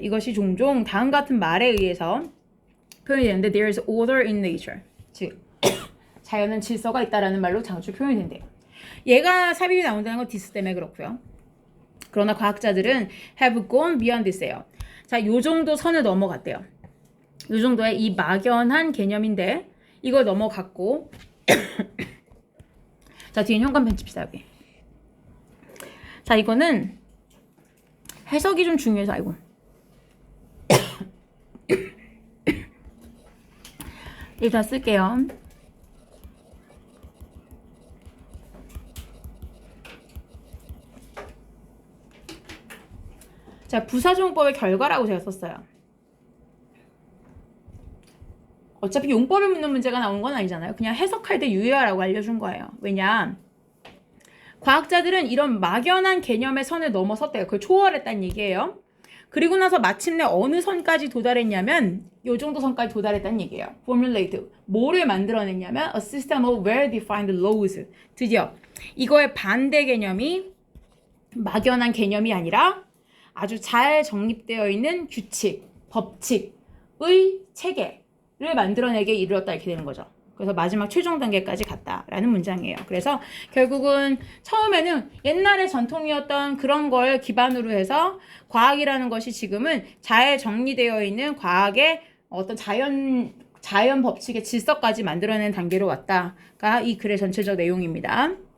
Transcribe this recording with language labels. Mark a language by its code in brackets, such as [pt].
[ko] 이것이 종종 다음 같은 말에 의해서 표현이 되는데 [en] there is order in nature. [ko] 즉 자연은 질서가 있다라는 말로 장출 표현이 된대요. 얘가 삽입이 나온다는 건 this 때문에 그렇고요. 그러나 과학자들은 [en] have gone beyond this [ko] 예요. 자, 요 정도 선을 넘어갔대요. 요 정도의 이 막연한 개념인데 이걸 넘어갔고 자, 뒤엔 현관 편집시다 여기. 자, 이거는 해석이 좀 중요해서 아이고 일단 쓸게요. 자, 부사종법의 결과라고 제가 썼어요. 어차피 용법을 묻는 문제가 나온 건 아니잖아요. 그냥 해석할 때 유의하라고 알려준 거예요. 왜냐? 과학자들은 이런 막연한 개념의 선을 넘어섰대요. 그걸 초월했다는 얘기예요. 그리고 나서 마침내 어느 선까지 도달했냐면 요 정도 선까지 도달했다는 얘기예요. [en] formulate. 뭐를 만들어냈냐면 a system of well-defined laws. [ko] 드디어 이거의 반대 개념이 막연한 개념이 아니라 아주 잘 정립되어 있는 규칙, 법칙의 체계를 만들어내게 이르렀다 이렇게 되는 거죠. 그래서 마지막 최종 단계까지 갔다라는 문장이에요. 그래서 결국은 처음에는 옛날의 전통이었던 그런 걸 기반으로 해서 과학이라는 것이 지금은 잘 정리되어 있는 과학의 어떤 자연 법칙의 질서까지 만들어낸 단계로 왔다가 이 글의 전체적 내용입니다.